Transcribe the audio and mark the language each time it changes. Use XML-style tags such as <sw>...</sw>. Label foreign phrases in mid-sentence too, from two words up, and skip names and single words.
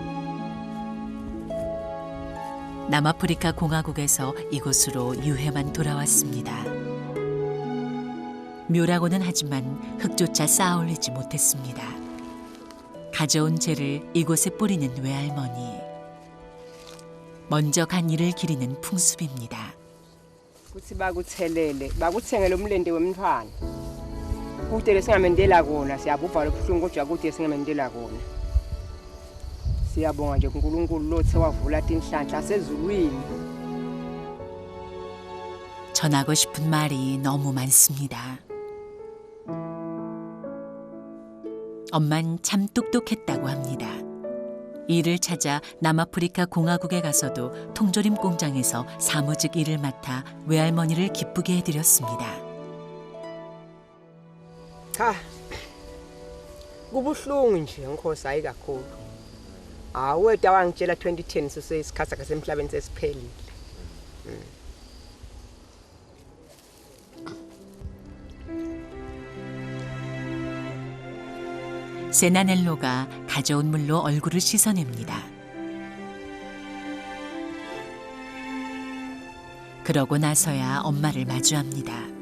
<ko>남아프리카 공화국에서 이곳으로 유해만 돌아왔습니다. 묘라고는 하지만 흙조차 쌓아 올리지 못했습니다. 가져온 재를 이곳에 뿌리는 외할머니. 먼저 간 일을 기리는 풍습입니다.</ko> <ss>kutsi bakuthengele umlente wemntwana kude singamendela kona siyabuva lobuhlungu kodwa kude singamendela kona siyabonga nje uNkulunkulu lothe wavula tinhlanhla sezulwini.</ss> <ko>전하고 싶은 말이 너무 많습니다. 엄만 참 똑똑했다고 합니다. 일을 찾아 남아프리카 공화국에 가서도 통조림 공장에서 사무직 일을 맡아 외할머니를 기쁘게 해드렸습니다.</ko> <ss>Kubuhlungu nje Nkosi hayi kakhulu. Weda wangitshela 2010 sisesikhathi sakhe semhlabeni sesiphelile.</ss> <ko>세나넬로가 가져온 물로 얼굴을 씻어냅니다. 그러고 나서야 엄마를 마주합니다.</ko>